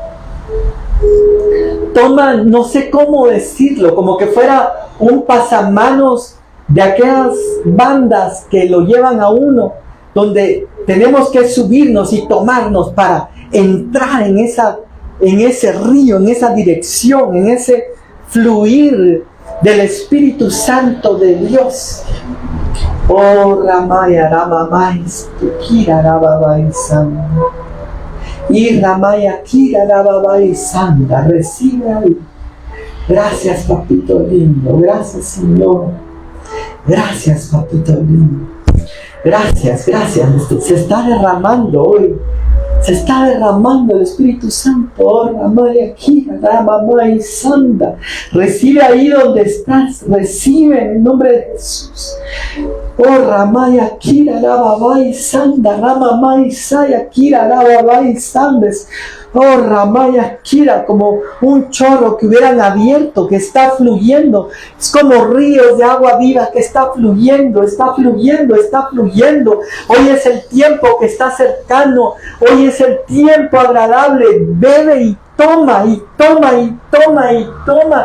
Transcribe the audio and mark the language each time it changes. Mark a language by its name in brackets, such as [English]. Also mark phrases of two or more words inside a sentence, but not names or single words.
[Spanish] Toma, no sé cómo decirlo, como que fuera un pasamanos de aquellas bandas que lo llevan a uno, donde tenemos que subirnos y tomarnos para entrar en ese río, en esa dirección, en ese fluir del Espíritu Santo de Dios. Oh, Ramaya, Ramamais, Tukira, Rababaisan. Y Ramaya, Kira, Rababaisanda. Recibe hoy. Gracias, papito lindo. Gracias, Señor. Gracias, papito lindo. Gracias, gracias. Se está derramando hoy. Se está derramando el Espíritu Santo. Oh, Ramaya, Kira, Rababaisanda. Recibe ahí donde estás. Recibe en el nombre de Jesús. Oh, Ramaya, Kira, Rababai, Sanda, Ramamai, Saya, Kira, Rababai, Sandes. Oh, Ramaya, Kira, como un chorro que hubieran abierto, que está fluyendo. Es como ríos de agua viva que está fluyendo, está fluyendo, está fluyendo. Hoy es el tiempo que está cercano. Hoy es el tiempo agradable. Bebe y toma, y toma, y toma, y toma.